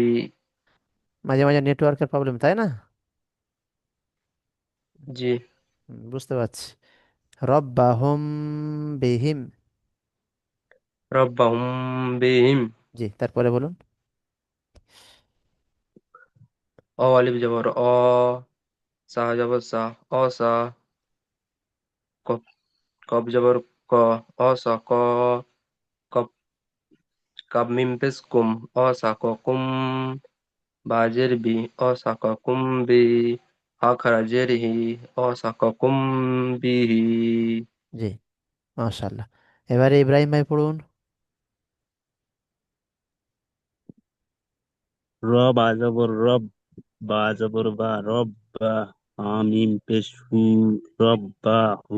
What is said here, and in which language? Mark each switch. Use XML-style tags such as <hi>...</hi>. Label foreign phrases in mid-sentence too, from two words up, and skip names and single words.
<bn>মাঝে মাঝে নেটওয়ার্কের প্রবলেম, তাই না? জি। বুঝতে পারছি।</bn> <ar>ربهم بهم. ربهم بهم.</ar> <bn>জি, তারপরে বলুন। অ আলিফ জবর অ, সা জবর সা, অ সা, কফ কফ জবর ক, অ সা ক, কফ কাপ মিম পেশ কুম, অ সা ক কুম, বাজের বি, অ সা ক কুম বি, আখরাজের হি, অ সা ক কুম বিহি। জি, মাশাআল্লাহ। এবারে ইব্রাহিম ভাই পড়ুন। র বা জবর রব, বা জবর বা রব, বা হামিম পেশ হু, রব বা হু,</bn>